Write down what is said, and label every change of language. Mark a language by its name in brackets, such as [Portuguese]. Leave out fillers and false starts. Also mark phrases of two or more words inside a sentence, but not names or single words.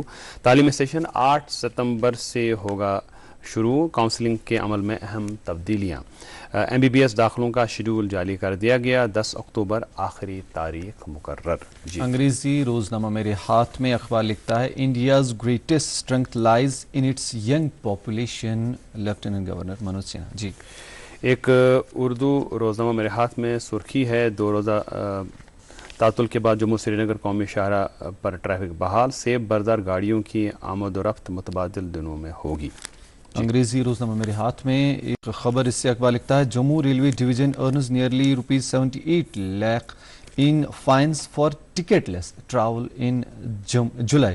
[Urdu] تعلیمی سیشن 8 ستمبر سے ہوگا شروع، کاؤنسلنگ کے عمل میں اہم تبدیلیاں۔ MBBS داخلوں کا شیڈول جاری کر دیا گیا، 10 اکتوبر آخری تاریخ مقرر۔ جی انگریزی روزنامہ میرے ہاتھ میں اخبار لکھتا ہے [English] India's greatest strength lies in its young population, Lieutenant Governor [Urdu] منوج سنہا۔ جی ایک اردو روزنامہ میرے ہاتھ میں سرخی ہے، 2 روزہ تعطل کے بعد جموں سری نگر قومی شاہراہ پر ٹریفک بحال، سیب بردار گاڑیوں کی آمد و رفت متبادل دنوں میں ہوگی۔ انگریزی روزنامہ میرے ہاتھ میں ایک خبر، اس سے اخبار لکھتا ہے [English] Jammu Railway Division earns nearly ₹78 lakh in fines for ticketless travel in July.